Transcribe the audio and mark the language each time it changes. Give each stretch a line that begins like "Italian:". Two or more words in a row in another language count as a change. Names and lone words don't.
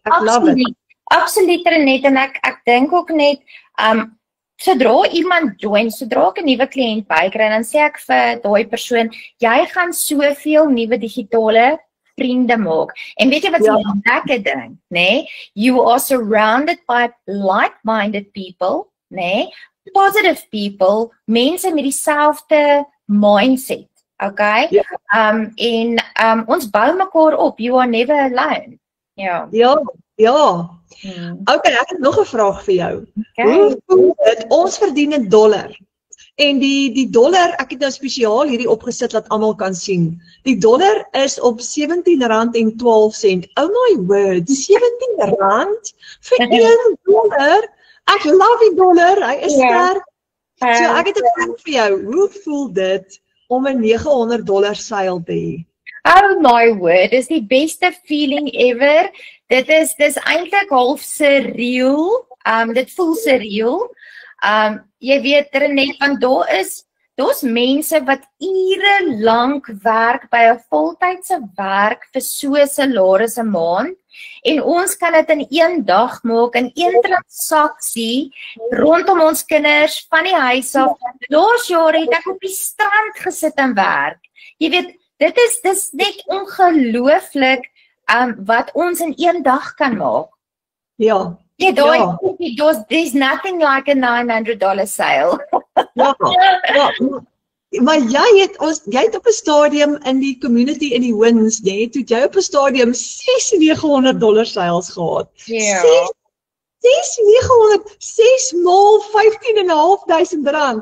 Afrikaans: Absoluut, Renet, en ek dink ook net, sodra iemand join, sodra ek 'n nuwe kliënt bykry, dan sê ek vir daai persoon, jy gaan soveel nuwe digitale vriende maak. En weet jy wat die lekker ding, né?
English: You are surrounded by like-minded people, né? Positive people,
Afrikaans: mense met dieselfde mindset, okay? Ons bou mekaar op,
English: you are never alone.
Afrikaans: Ja. Okay, ek het nog 'n vraag vir jou. Hoe voel dit? Ons verdien in dollar. En die dollar, ek het nou spesiaal hierdie opgesit dat almal kan sien. Die dollar is op R17.12. Oh my word, R17 vir $1. Ek love die dollar, hy is sterk. So ek het 'n vraag vir jou. Hoe voel dit om 'n $900 seil te hê? Oh my word, dis die beste
English: feeling ever.
Afrikaans: Dis eintlik half surreal. Dit voel surreal. Jy weet Renet, want daar's mense wat ure lank werk by 'n voltydse werk vir so 'n salaris 'n maand en ons kan dit in een dag maak, in een transaksie rondom ons kinders van die huis af. Laas jaar het ek op die strand gesit en werk. Jy weet, dis net ongelooflik wat ons in een dag kan maak. Ja. Ja,
English: there's nothing like a $900 sale.
Afrikaans: Ja, maar jy het op 'n stadium in die community in die Wins, toe jy op 'n stadium $600 sales gehad. Ja. 6 maal R15.500.